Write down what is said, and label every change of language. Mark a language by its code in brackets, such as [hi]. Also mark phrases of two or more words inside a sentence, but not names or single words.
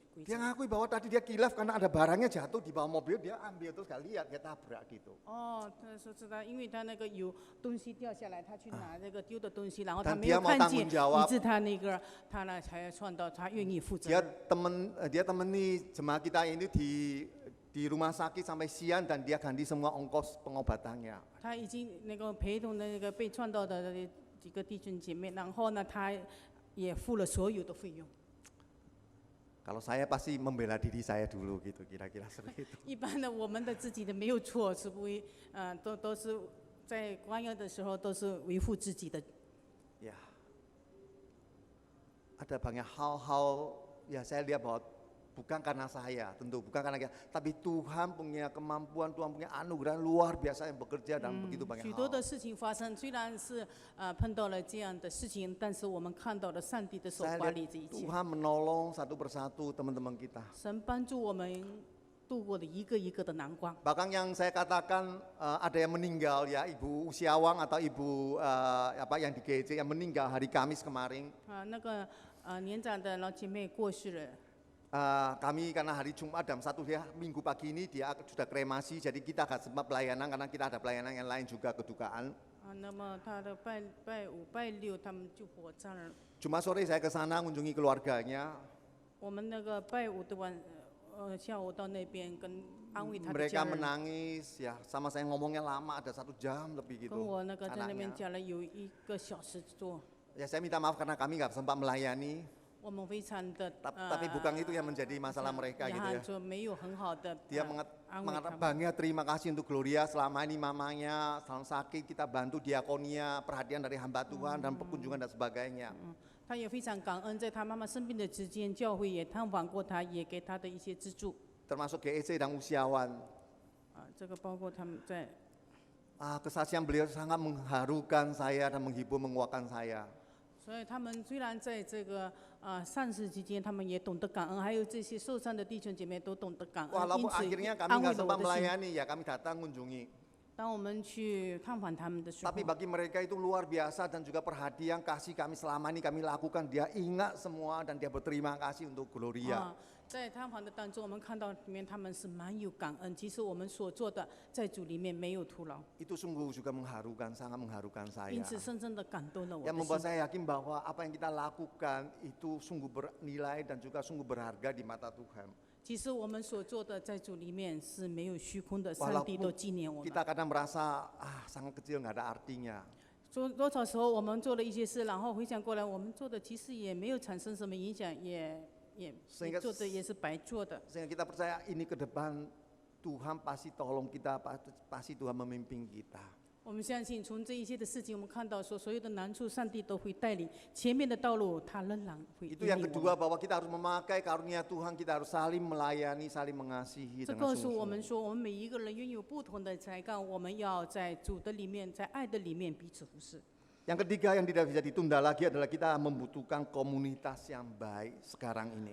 [id] Dia ngakui bahwa tadi dia kilaf karena ada barangnya jatuh di bawah mobil, dia ambil terus gak lihat, dia tabrak gitu. [zh] 哦，他说是他，因为他那个有东西掉下来，他去拿那个丢的东西，然后 [id] Dan [zh] 他没 [id] dia [zh] 有 [id] mau [zh] 看 [id] tanggung [zh] 见， [id] jawab. [zh] 以致他那个他呢才撞到，他愿意负责 [id] Dia [zh] 任。 [id] dia temani jemaah kita ini di rumah sakit sampai siang dan dia ganti semua ongkos pengobatannya. [zh] 他已经那个陪同的那个被撞到的几个弟兄姐妹，然后呢，他也付了所有的费用。 [id] Kalau saya pasti membela diri saya dulu gitu, kira-kira seperti itu. [zh] 一般的，我们的自己的没有错，是不会，都是在关押的时候都是维护自己的。 [id] Ya, ada banyak hal-hal ya saya lihat bahwa bukan karena saya, tentu bukan karena kita, tapi Tuhan punya kemampuan, Tuhan punya anugerah luar biasa yang bekerja dan begitu banyak [zh] 许多 [id] hal. [zh] 的事情发生，虽然是碰到了这样的事情，但是我们看到了上帝的手 [id] Saya [zh] 管 [id] lihat [zh] 理这一切。 [id] Tuhan menolong satu persatu teman-teman kita. [zh] 神帮助我们度过了一个一个的难关。 [id] Bahkan yang saya katakan ada yang meninggal ya, Ibu Usiawang atau Ibu apa yang di GC yang meninggal hari Kamis kemarin. [zh] 那个年长的老姐妹过世了。 [id] Kami karena hari Jumat dan satu dia Minggu pagi ini dia sudah kremasi, jadi kita agak sempat pelayanan karena kita ada pelayanan yang lain juga kedukaan. [zh] 那么他的拜五、拜六他们就火葬了。 [id] Cuma sore saya ke sana mengunjungi keluarganya. [zh] 我们那个拜五的下午到那边跟安慰他的 [id] Mereka [zh] 家人， [id] menangis ya, sama saya ngomongnya lama, ada 1 jam lebih [zh] 跟 [id] gitu. [zh] 我那个在那边 [id] anaknya. [zh] 讲了有1个小时多。 [id] Ya saya minta maaf karena kami nggak sempat melayani, [zh] 我们非常的 [id] tapi bukan itu yang menjadi masalah mereka [zh] 遗 [id] gitu [zh] 憾 [id] ya. [zh] 说没有很好的 [id] Dia [zh] 安慰他 [id] mengatakan [zh] 们。 [id] banyak terima kasih untuk Gloria selama ini mamanya selalu sakit, kita bantu diakonia, perhatian dari hamba Tuhan dan perkunjungan dan sebagainya. [zh] 他也非常感恩，在他妈妈生病的期间，教会也探访过他，也给他的一些资助。 [id] Termasuk GEC dan Usiawan. [zh] 这个包括他们在 [id] Kesaksian beliau sangat mengharukan saya dan menghibur menguatkan saya. [zh] 所以他们虽然在这个丧事期间，他们也懂得感恩，还有这些受伤的弟兄姐妹都懂得感恩， [id] Walaupun [zh] 因此 [id] akhirnya kami [zh] 安慰 [id] nggak [zh] 了我 [id] sempat [zh] 的心。 [id] melayani ya kami datang kunjungi. [zh] 当我们去探访他们的时候， [id] Tapi bagi mereka itu luar biasa dan juga perhatian kasih kami selama ini kami lakukan. Dia ingat semua dan dia berterima kasih untuk Gloria. [zh] 在探访的当中，我们看到里面他们是蛮有感恩。其实我们所做的在主里面没有徒劳， [id] Itu sungguh juga mengharukan, sangat mengharukan [zh] 因 [id] saya. [zh] 此深深的感动了我 [id] Yang [zh] 的 [id] membuat [zh] 心。 [id] saya yakin bahwa apa yang kita lakukan itu sungguh bernilai dan juga sungguh berharga di mata Tuhan. [zh] 其实我们所做的在主里面是没有虚空的，上帝都纪念我们。 [id] Kita kadang merasa sangat kecil nggak ada artinya. [zh] 多少时候我们做了一些事，然后回想过来，我们做的其实也没有产生什么影响，也做的也是白做的。 [id] Sehingga kita percaya ini ke depan Tuhan pasti tolong kita, pasti Tuhan memimpin kita. [zh] 我们相信从这一切的事情，我们看到说所有的难处，上帝都会带领前面的道路，他仍然会引 [id] Itu yang [zh] 领我 [id] kedua [zh] 们。 [id] bahwa kita harus memakai karunia Tuhan, kita harus saling melayani, saling mengasihi [zh] 这 [id] dengan [zh] 告诉我们 [id] sungguh-sungguh. [zh] 说，我们每一个人拥有不同的才干，我们要在主的里面，在爱的里面彼此服侍。 [id] Yang ketiga yang tidak bisa ditunda lagi adalah kita membutuhkan komunitas yang baik sekarang ini.